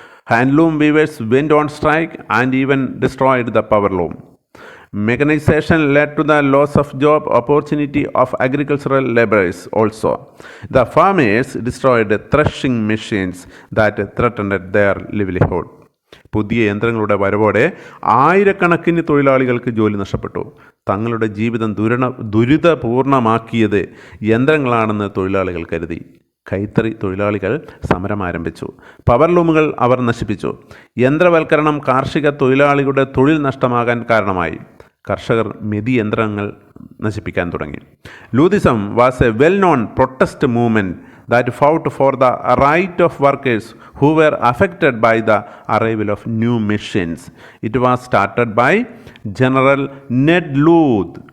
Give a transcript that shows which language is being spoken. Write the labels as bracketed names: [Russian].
[English] Handloom weavers went on strike and even destroyed the power loom. Mechanization led to the loss of job opportunity of agricultural laborers also. The farmers destroyed threshing machines that threatened their livelihood. [Malayalam] പുതിയ യന്ത്രങ്ങളുടെ വരവോടെ ആയിരക്കണക്കിന് തൊഴിലാളികൾക്ക് ജോലി നഷ്ടപ്പെട്ടു. തങ്ങളുടെ ജീവിതം ദുരിതപൂർണമാക്കിയത് യന്ത്രങ്ങളാണെന്ന് തൊഴിലാളികൾ കരുതി. കൈത്തറി തൊഴിലാളികൾ സമരം ആരംഭിച്ചു. പവർ ലൂമുകൾ അവർ നശിപ്പിച്ചു. യന്ത്രവൽക്കരണം കാർഷിക തൊഴിലാളികളുടെ തൊഴിൽ നഷ്ടമാകാൻ കാരണമായി. കർഷകർ മെതിയന്ത്രങ്ങൾ നശിപ്പിക്കാൻ തുടങ്ങി. [English] Luddism was a well known protest movement that fought for the right of workers who were affected by the arrival of new machines. It was started by General Ned Ludd.